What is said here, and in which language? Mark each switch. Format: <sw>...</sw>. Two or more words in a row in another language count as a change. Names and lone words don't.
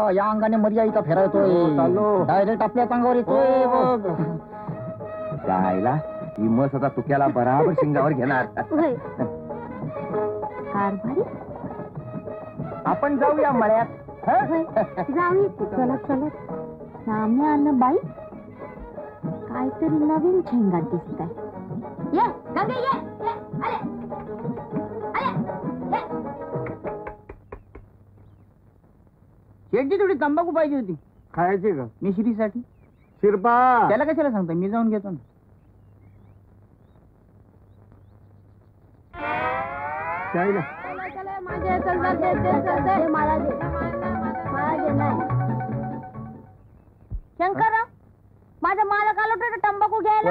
<mr>या अंगाने मर्या इथं फिरायतोय. चालो. डायरेक्ट आपल्याच अंगावर येतोय बघ. जायला ही मस आता तुक्याला बराबर शिंगावर घेणार. होय. कारभारी आपण जाऊया मळ्यात. होय. जाऊ चलत चलत. साम्या अन्न बाई काहीतरी नवीन झेंगाट दिसत आहे. ये गंगे ये. अरे अरे ये. शेटची थोडी तंबाखू पाहिजे होती खायची का मिश्रीसाठी. शिरपा. त्याला कशाला सांगता मी जाऊन घेतो ना. जायला शंकरराव माझा मालक आलो तर तंबाखू घ्यायला.</mr>